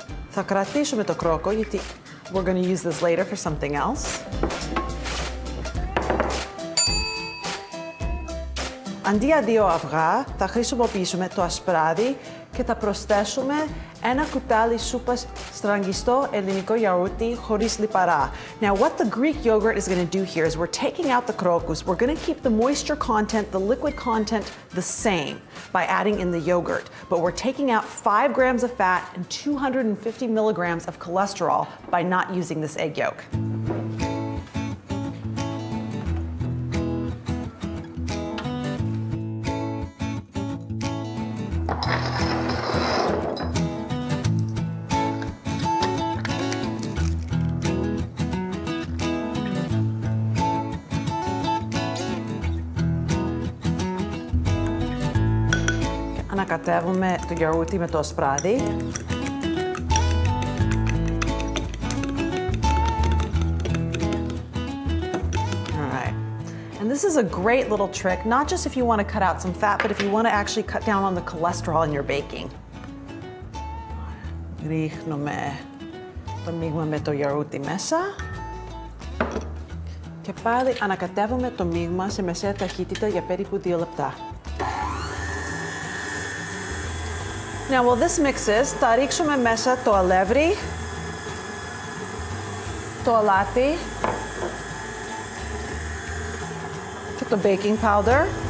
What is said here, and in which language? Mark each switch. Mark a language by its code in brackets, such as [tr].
[el] Θα κρατήσουμε το κρόκο γιατί [en] we're going to use this later for something else. [el] Αντί για 2 αυγά θα χρησιμοποιήσουμε το ασπράδι και θα προσθέσουμε ένα κουτάλι σούπας στραγγιστό ελληνικό γιαούρτι χωρίς λιπαρά. [en] Now what the Greek yogurt is going to do here is we're taking out the crocus. We're going to keep the moisture content, the liquid content the same by adding in the yogurt. But we're taking out 5 grams of fat and 250 milligrams of cholesterol by not using this egg yolk. [el] Ανακατεύουμε το γιαούρτι με το ασπράδι. [en] Alright. And this is a great little trick, not just if you want to cut out some fat, but if you want to actually cut down on the cholesterol in your baking. [el] Ρίχνουμε το μείγμα με το γιαούρτι μέσα. Και πάλι ανακατεύουμε το μείγμα σε μεσαία ταχύτητα για περίπου 2 λεπτά. [en] Now, while this mixes, [el] θα ρίξουμε μέσα το αλεύρι, το αλάτι και το baking powder.